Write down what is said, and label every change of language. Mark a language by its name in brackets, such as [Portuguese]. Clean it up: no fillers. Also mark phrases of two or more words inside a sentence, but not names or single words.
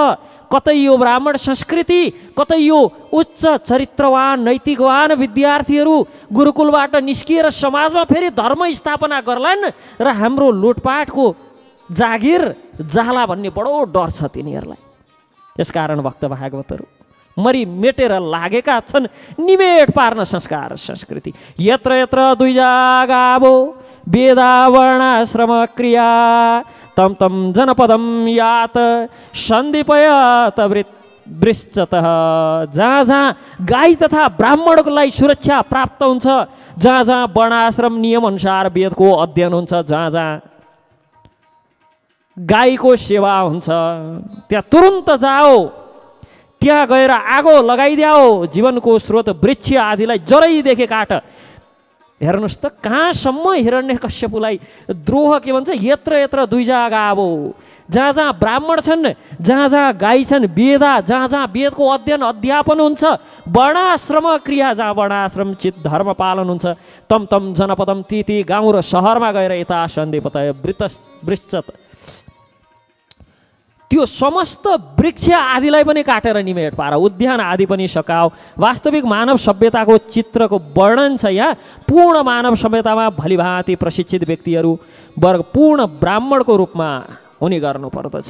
[Nepali] कतै यो ब्राह्मण संस्कृति, कतै यो उच्च चरित्रवान नैतिकवान विद्यार्थीहरू गुरुकुलबाट निस्किएर समाजमा फेरि धर्म स्थापना गर्लान् र हाम्रो लुटपाटको जागिर जाला भन्ने बडो डर छ तिनीहरूलाई। यसकारण भक्त भागवतहरू मरि मेटेर लागेका छन् निमेट पार्न संस्कार संस्कृति। [Sanskrit] यत्र यत्र द्विजा गावो वेदा वर्णाश्रम क्रिया तम तम जनपदम यात सन्दीपयत वृश्चतः। [Nepali] जहाँ जहाँ गाई तथा ब्राह्मणलाई सुरक्षा प्राप्त हुन्छ, जहाँ जहाँ वर्णाश्रम नियम अनुसार वेदको अध्ययन हुन्छ, जहाँ जहाँ गाईको सेवा हुन्छ, त्यहाँ तुरुन्त जाओ, त्यहाँ गएर आगो लगाइदियो, जीवनको स्रोत वृक्ष आदिलाई जरैदेखि काट। हेर्नुहोस् त कहाँसम्म हिरण्यकश्यपुलाई द्रोह के भन्छ, [Sanskrit] यत्र यत्र द्विजा गावो, [Nepali] जहाँ जहाँ ब्राह्मण छन्, जहाँ जहाँ गाई छन्, वेदा जहाँ जहाँ वेदको अध्ययन अध्यापन हुन्छ, वर्णाश्रम क्रिया जहाँ वर्णाश्रम चित धर्म पालन हुन्छ, [Sanskrit] तम तम जनपदम [Nepali] ती ती गाउँ र सहरमा गएर [Sanskrit] यता सन्दीपतय वृश्चत, [Nepali] त्यो समस्त वृक्ष आदिलाई पनि काटेर निमेट पार, उद्यान आदि पनि सकाओ। वास्तविक मानव सभ्यताको चित्रको वर्णन छ यहाँ। पूर्ण मानव सभ्यतामा भलिभाँति प्रशिक्षित व्यक्तिहरू वर्ग पूर्ण ब्राह्मणको रूपमा हुने गर्नुपर्दछ।